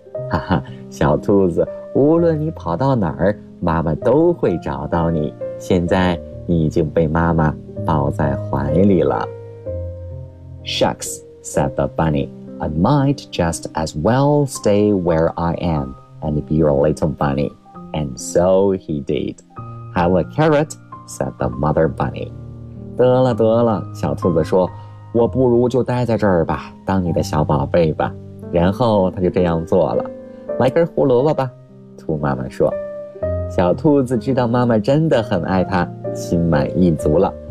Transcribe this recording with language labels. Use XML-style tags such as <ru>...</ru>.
<zh>哈哈，小兔子，无论你跑到哪儿，妈妈都会找到你。现在你已经被妈妈抱在怀里了。</zh> <en>Shucks, said the bunny, I might just as well stay where I am and be your little bunny. And so he did. Have a carrot, said the mother bunny.</en> <zh>得了得了，小兔子说，我不如就待在这儿吧，当你的小宝贝吧。然后他就这样做了。来根胡萝卜吧，兔妈妈说。小兔子知道妈妈真的很爱它，心满意足了。</zh>